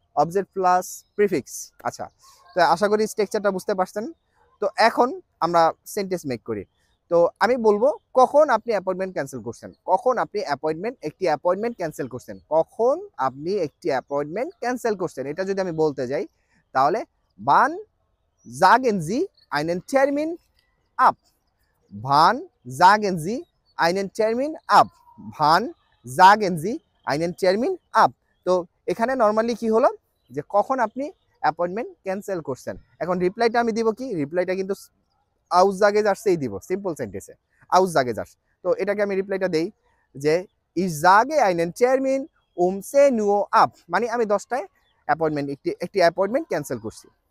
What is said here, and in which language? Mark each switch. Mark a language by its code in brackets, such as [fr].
[bn] Object plus prefix. আচ্ছা, তো আশা করি স্ট্রাকচারটা বুঝতে পারছেন। তো এখন আমরা সেন্টেন্স মেক করি। তো আমি বলবো কখন আপনি অ্যাপয়েন্টমেন্ট ক্যান্সেল করছেন, কখন আপনি একটি অ্যাপয়েন্টমেন্ট ক্যান্সেল করছেন, কখন আপনি একটি অ্যাপয়েন্টমেন্ট ক্যান্সেল করছেন। এটা যদি আমি বলতে যাই তাহলে [de] বান sagen Sie einen Termin ab, wann sagen Sie einen Termin ab, wann sagen Sie einen Termin ab। [bn] তো এখানে নর্মালি কি হলো যে কখন আপনি অ্যাপয়েন্টমেন্ট ক্যান্সেল করছেন। এখন রিপ্লাইটা আমি দিব কি, রিপ্লাইটা কিন্তু আউসজাগে জার্সেই দিব, সিম্পল সেন্টেন্সে আউসজাগে জার্স। তো এটাকে আমি রিপ্লাইটা দেই যে [de] ich sage einen Termin um 10 Uhr ab, [bn] মানে আমি 10টায় একটি অ্যাপয়েন্টমেন্ট ক্যান্সেল করছি।